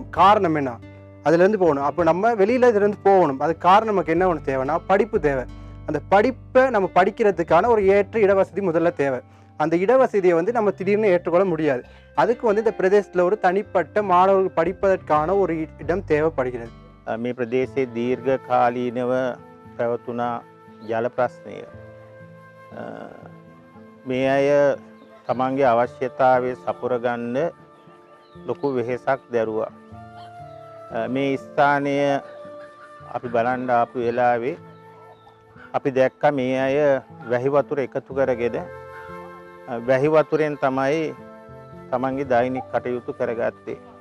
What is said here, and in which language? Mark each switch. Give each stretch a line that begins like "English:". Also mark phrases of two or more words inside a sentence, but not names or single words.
Tamil: காரணம் என்ன? அதுலேருந்து போகணும். அப்போ நம்ம வெளியில் இதுலேருந்து போகணும். அதுக்கு காரணம் நமக்கு என்ன ஒன்று தேவைன்னா, படிப்பு தேவை. அந்த படிப்பை நம்ம படிக்கிறதுக்கான ஒரு ஏற்ற இடவசதி முதல்ல தேவை. அந்த இடவசதியை நம்ம திடீர்னு ஏற்றுக்கொள்ள முடியாது. அதுக்கு இந்த பிரதேசத்தில் ஒரு தனிப்பட்ட மாணவர்கள் படிப்பதற்கான ஒரு இடம் தேவைப்படுகிறது.
Sinhala: මේ ප්‍රදේශයේ දීර්ඝ කාලීනව පැවතුනා ජල ප්‍රශ්නය මේ අය තමන්ගේ අවශ්‍යතාවය සපුරගන්න ලොකු වෙහෙසක් දැරුවා. මේ ස්ථානය අපි බලන්න ආපු වෙලාවේ අපි දැක්ක මේ අය වැහි වතුර එකතු කරගෙන වැහි වතුරෙන් තමයි තමන්ගේ දෛනික කටයුතු කරගත්තේ.